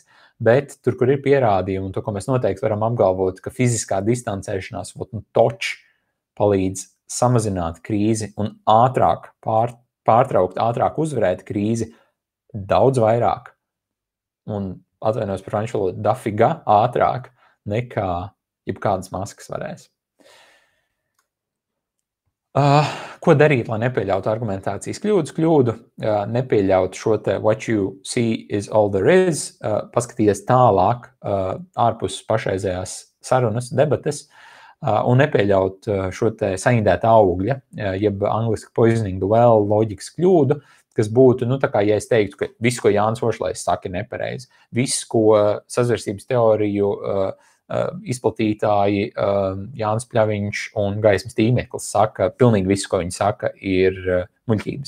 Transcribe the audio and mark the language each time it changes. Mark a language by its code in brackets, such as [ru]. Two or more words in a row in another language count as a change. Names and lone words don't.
[lv] Bet tur, kur ir pierādījumi, un to, ko mēs noteikti varam apgalvot, ka fiziskā distancēšanās palīdz samazināt krīzi un ātrāk pārtraukt, ātrāk uzvarēt krīzi daudz vairāk. Un atvainojos par franču valodu, dafiga ātrāk nekā jebkādas maskas varēs. Ko darīt, lai nepieļautu argumentācijas kļūdu, nepieļautu šo te [en] what you see is all there is, [lv] paskatīties tālāk ārpus pašreizējās sarunas, debates, un nepieļaut šo te saindēta augļa, jeb angliski [en] poisoning the well, [lv] loģikas kļūdu, kas būtu, tā kā, ja es teiktu, ka viss, ko Jānis Ošlejs saka, ir nepareizi, viss, ko sazvērstības teoriju izplatītāji Jānis Pļaviņš un Gaismas tīmeklis saka, pilnīgi viss, ko viņi saka, ir muļķības.